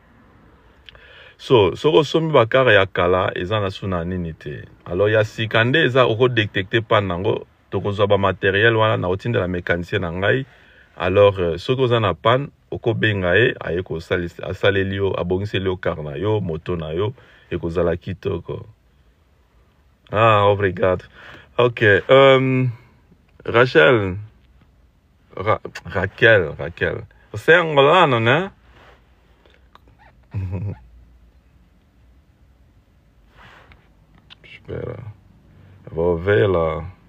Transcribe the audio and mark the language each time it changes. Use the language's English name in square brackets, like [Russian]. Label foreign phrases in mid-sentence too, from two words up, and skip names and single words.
[Lingala] so osombi bakar ya kala eza na suna nini te alors ya sika nde eza okodetecte pane nango tokozwa bamateriel wana na otindela mécanicien na ngai alors soki oza na pane okobenga ye aye asaleli yo abongiseli yo kar na yo moto na yo ekozala kitoko obrigado ok Rachel Raquel [Portuguese] você é angolano, né? Espera, vou ver lá.